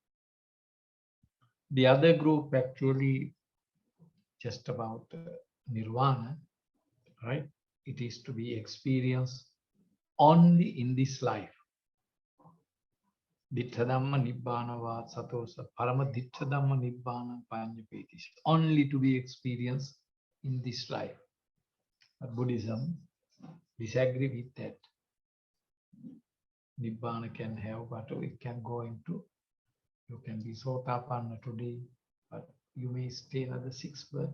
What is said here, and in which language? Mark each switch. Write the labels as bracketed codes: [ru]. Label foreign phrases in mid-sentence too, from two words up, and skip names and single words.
[en] The other group actually just about nirvana, right? It is to be experienced only in this life. [pi] Dittha Dhamma Nibbana Vada Sato Parama Dittha Dhamma Nibbana Panyapeti. [en] Only to be experienced in this life. But Buddhism disagree with that. Nibbana can have, but it can go into, you can be Sotapanna today, but you may stay another 6 births.